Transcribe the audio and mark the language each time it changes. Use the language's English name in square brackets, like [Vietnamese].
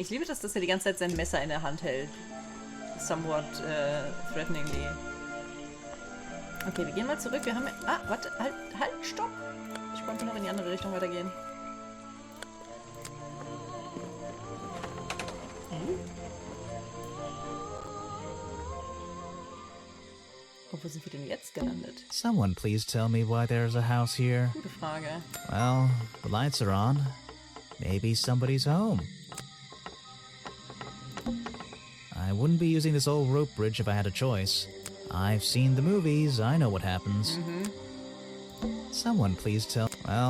[German] Ich liebe das, dass er die ganze Zeit sein Messer in der Hand hält. [English] Somewhat threateningly. [German] Okay, wir gehen mal zurück. Wir haben... Ah, warte. Halt, stopp. Ich konnte noch in die andere Richtung weitergehen. Wo sind wir denn jetzt gelandet? [English] Someone please tell me why there's a house here. [German] Gute Frage. [English] Well, the lights are on. Maybe somebody's home. I wouldn't be using this old rope bridge if I had a choice. I've seen the movies. I know what happens. Someone please tell... Well...